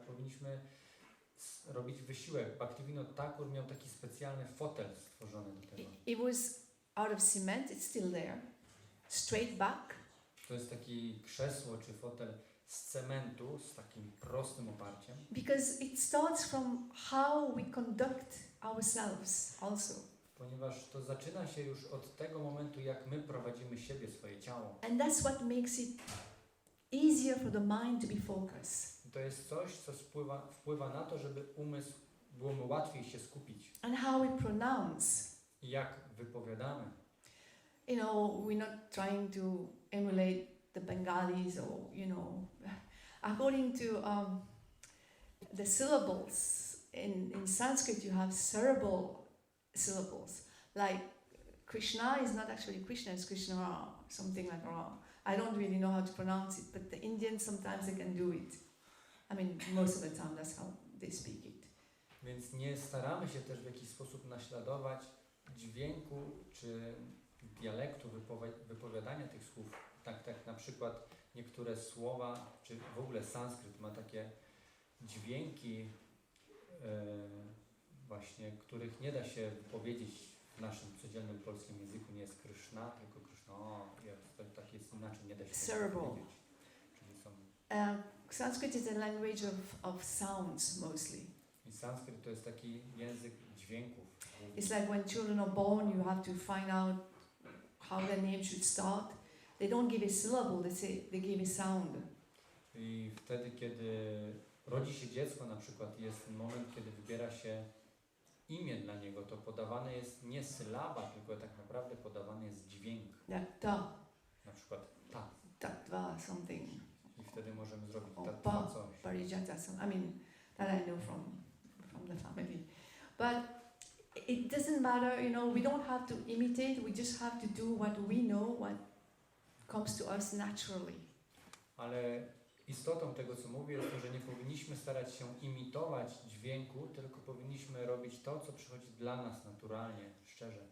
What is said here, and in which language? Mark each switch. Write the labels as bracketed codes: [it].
[pl] Powinniśmy robić wysiłek. Bhaktivinoda Thakur miał taki specjalny fotel stworzony do tego. [en] It was out of cement, it's still there. Straight back. [pl] To jest taki krzesło czy fotel z cementu, z takim prostym oparciem. [en] Because it starts from how we conduct ourselves also. [pl] Ponieważ to zaczyna się już od tego momentu, jak my prowadzimy siebie, swoje ciało. [en] And that's what makes it easier for the mind to be focused. [pl] To jest coś, co wpływa na to, żeby umysł było mu łatwiej się skupić. [en] And how we pronounce. [pl] I jak wypowiadamy. [en] We're not trying to emulate the Bengalis or, according to the syllables, in Sanskrit you have cerebral syllables. Like Krishna is not actually Krishna, it's Krishna, something like Ra. I don't really know how to pronounce it, but the Indians sometimes they can do it. I mean, most of the time that's how they speak it. [pl] Więc nie staramy się też w jakiś sposób naśladować dźwięku czy dialektu wypowiadania tych słów. Tak na przykład niektóre słowa, czy w ogóle sanskryt ma takie dźwięki właśnie, których nie da się powiedzieć w naszym codziennym polskim języku nie jest Kryszna, tylko Kryszna, tak jest inaczej, nie da się [en] Cerebral. [pl] powiedzieć. Czyli są... [en] Sanskrit is a language of sounds mostly. [pl] I sanskryt to jest taki język dźwięków. [en] It's like when children are born, you have to find out how their name should start. They don't give a syllable, they give a sound. [pl] I wtedy, kiedy rodzi się dziecko na przykład, jest ten moment, kiedy wybiera się imię dla niego, to podawane jest nie sylaba, tylko tak naprawdę podawany jest dźwięk. Ta. Na przykład ta. [en] Tattva something. [pl] I wtedy możemy zrobić [en] Or [pl] ta coś. [en] parijata something. I mean, that I know from the family. But it doesn't matter, you know, we don't have to imitate, we just have to do what we know, what comes to us naturally. [pl] Ale istotą tego, co mówię, jest to, że nie powinniśmy starać się imitować dźwięku, tylko powinniśmy robić to, co przychodzi dla nas naturalnie, szczerze.